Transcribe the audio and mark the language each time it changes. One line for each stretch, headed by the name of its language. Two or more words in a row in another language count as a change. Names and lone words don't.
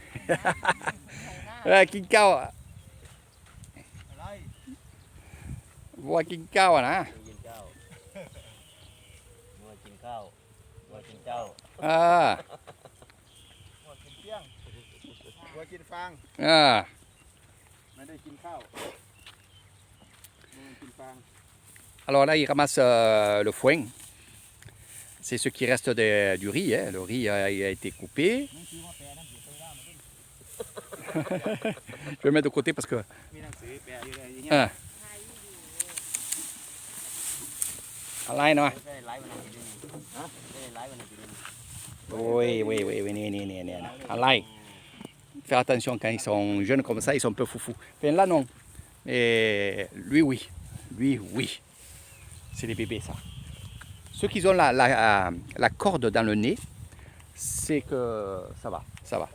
Thai: กินข้าววัวกินข้าวนะ กินเจ้าวัวกินข้าววัวกินเจ้า วัวกินเปี้ยงวัวกินฟางไม่ได้กินข้าววัวกินฟาง
French: Alors là, il ramasse le foin. C'est ce qui reste du riz. Hein. Le riz a été coupé. Je vais le mettre de côté parce que...
Thai: มีหนังสือแปลอยู่เลยอย่างเงี้ย อะไรเนาะ ไม่ได้ไลฟ์วันไหนกินฮะไม่ได้ไลฟ์วันไหนกิน
French: Oui,
Thai: นี่อะไร
French: Faire attention quand ils sont jeunes comme ça, ils sont un peu foufous. Enfin, là, non. Mais lui, oui. Lui, oui. C'est les bébés, ça. Ceux qui ont la corde dans le nez, c'est que ça va, ça va.